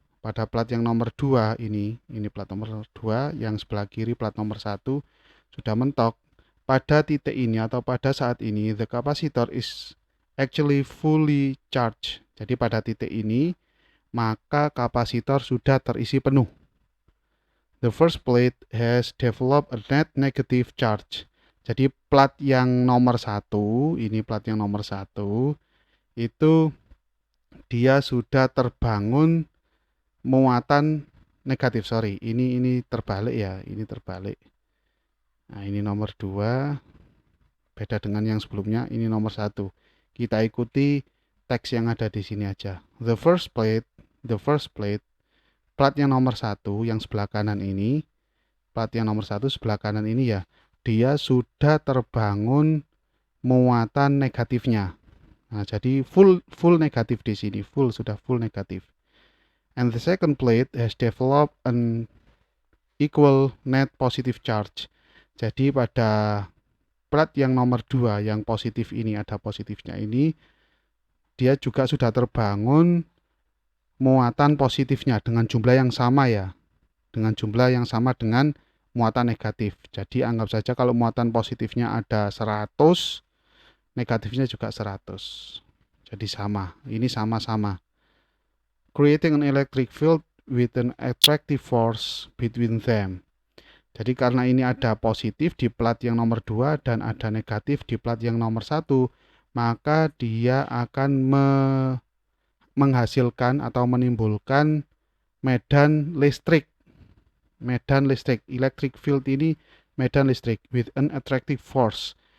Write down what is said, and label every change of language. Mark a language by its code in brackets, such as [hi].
[id] Pada plat yang nomor 2 ini plat nomor 2, yang sebelah kiri plat nomor 1 sudah mentok. Pada titik ini atau pada saat ini, [en] the capacitor is actually fully charged. [id] Jadi pada titik ini, maka kapasitor sudah terisi penuh. [en] The first plate has developed a net negative charge. [id] Jadi plat yang nomor 1, ini plat yang nomor 1, itu dia sudah terbangun muatan negatif. Sorry, ini terbalik ya, ini terbalik. Nah, ini nomor 2, beda dengan yang sebelumnya, ini nomor 1. Kita ikuti teks yang ada di sini aja. [en] The first plate, [id] plat yang nomor 1 yang sebelah kanan ini, plat yang nomor 1 sebelah kanan ini ya, dia sudah terbangun muatan negatifnya. Nah, jadi full negatif di sini, sudah full negatif. [en] And the second plate has developed an equal net positive charge. [id] Jadi pada plat yang nomor 2 yang positif ini, ada positifnya ini, dia juga sudah terbangun muatan positifnya dengan jumlah yang sama ya. Dengan jumlah yang sama dengan muatan negatif. Jadi anggap saja kalau muatan positifnya ada 100, negatifnya juga 100. Jadi sama, ini sama-sama. [en] Creating an electric field with an attractive force between them. [id] Jadi karena ini ada positif di plat yang nomor 2 dan ada negatif di plat yang nomor 1, maka dia akan menghasilkan atau menimbulkan medan listrik. [en] Electric field [id] ini medan listrik [en] with an attractive force.